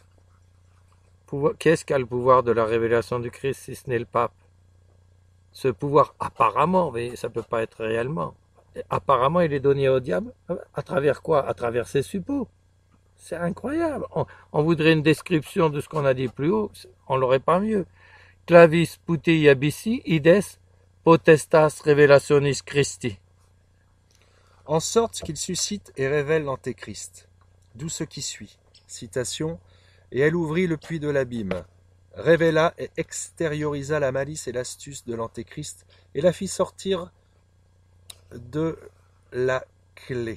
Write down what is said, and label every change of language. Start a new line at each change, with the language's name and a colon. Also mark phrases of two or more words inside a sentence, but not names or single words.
French: Qu'est-ce qu'a le pouvoir de la révélation du Christ si ce n'est le pape? Ce pouvoir, apparemment, mais ça ne peut pas être réellement. Apparemment, il est donné au diable. À travers quoi? À travers ses suppôts. C'est incroyable. On voudrait une description de ce qu'on a dit plus haut. On l'aurait pas mieux.
Latin: Clavis putei abissi, ides potestas revelationis Christi.
French: En sorte qu'il suscite et révèle l'antéchrist. D'où ce qui suit. Citation. Et elle ouvrit le puits de l'abîme, révéla et extériorisa la malice et l'astuce de l'antéchrist, et la fit sortir de la clé,